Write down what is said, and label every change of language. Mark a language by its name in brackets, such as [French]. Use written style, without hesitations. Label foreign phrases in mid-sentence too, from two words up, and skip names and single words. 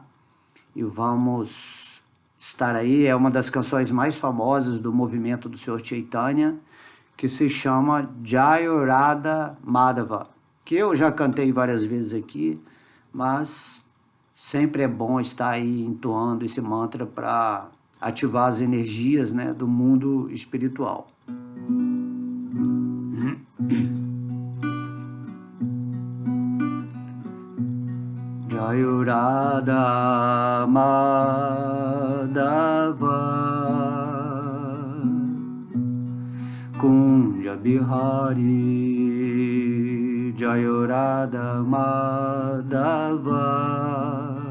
[Portuguese] E vamos estar aí, é uma das canções mais famosas do movimento do Senhor Chaitanya, que se chama Jaya Radha Madhava, que eu já cantei várias vezes aqui, mas sempre é bom estar aí entoando esse mantra para ativar as energias, né, do mundo espiritual. [Sanskrit] Jaya Radha Madhava Kunja Bihari Jaya Radha Madhava